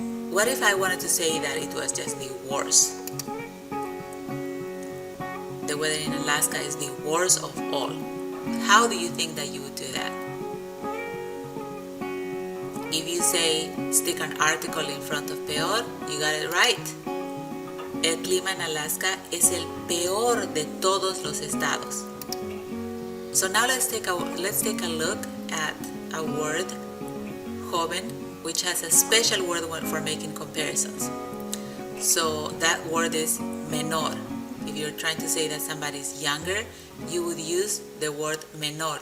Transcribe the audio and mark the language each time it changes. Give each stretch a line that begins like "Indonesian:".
English: What if I wanted to say that it was just the worst? The weather in Alaska is the worst of all. How do you think that you would do that? If you say, stick an article in front of peor, you got it right.
Spanish: El clima en Alaska es el peor de todos los estados.
English: So now let's take a look at a word, joven, which has a special word for making comparisons. So that word is menor. If you're trying to say that somebody's younger, you would use the word menor.